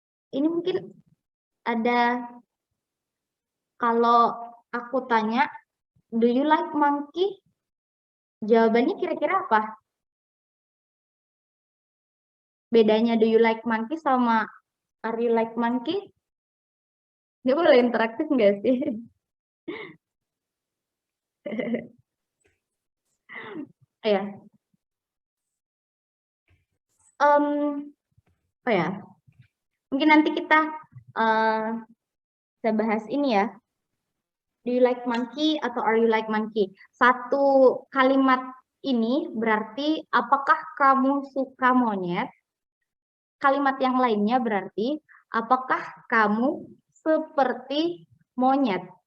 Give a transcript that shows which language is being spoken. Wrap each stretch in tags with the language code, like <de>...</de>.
<id>Ini mungkin ada, kalau aku tanya,</id> <en>do you like monkey?</en> <id>Jawabannya kira-kira apa? bedanya</id> <en>do you like monkey</en> <id>sama</id> <en>are you like monkey?</en> <id>Dia boleh interaktif nggak sih? Ya. Oh ya, mungkin nanti kita bahas ini ya.</id> <en>Do you like monkey atau are you like monkey?</en> <id>Satu kalimat ini berarti apakah kamu suka monyet? Kalimat yang lainnya berarti apakah kamu seperti monyet?</id>